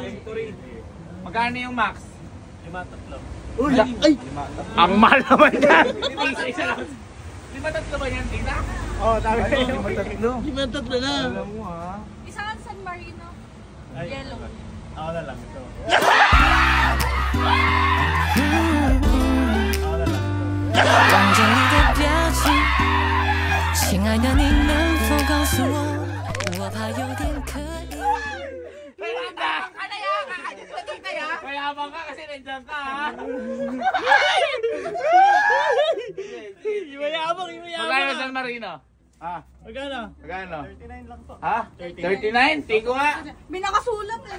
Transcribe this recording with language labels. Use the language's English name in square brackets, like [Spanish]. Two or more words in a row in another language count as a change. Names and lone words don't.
[Filipino] Victory. Magkano yung max? 5-3. Uy! Ay! Ang mahal naman yan! Isa lang. 5-3 ba yan, tita? Oo, tama kayo. 5-3. 5-3 na. Alam mo ha? Isa nga San Marino. Yellow. Ako na lang ito. [Chinese] 望着你的表情，亲爱的，你能否告诉我？我怕有点可疑。 [Filipino] Mayabang ka kasi nandiyan ka ha? Imayabang, imayabang. Magkano San Marino? Ha? Magkano? Magkano? 39 lang po. Ha? 39? Tiko nga. May nakasulat eh.